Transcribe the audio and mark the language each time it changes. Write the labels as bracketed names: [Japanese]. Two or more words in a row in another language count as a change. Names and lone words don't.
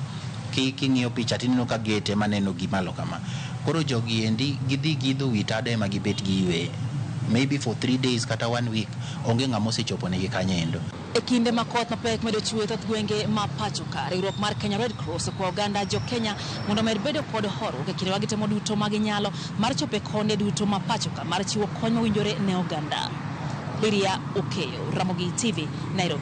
[Luo (Kenya and Tanzania)] King'iyo picha tineno ka gate maneno gimalo kama. Koro jogi endi gidhi gidho wi tade ma gibet giwe. [English] Maybe for 3 days [Luo (Kenya and Tanzania)] kata 1 week onge ng'ama osechopo negi kanyendo. E kinde ma koth mapek medo chwe thoth gwenge ma pacho ka riwruok mar Kenya Red Cross kwa oganda jo Kenya mondo med bedo kod horuok e kinde ma gitemo duto ma ginyalo mar chope konde duto ma pacho ka mar chiwo kony mowinjore ne oganda. Lydia Okeyo, Ramogi TV, Nairobi.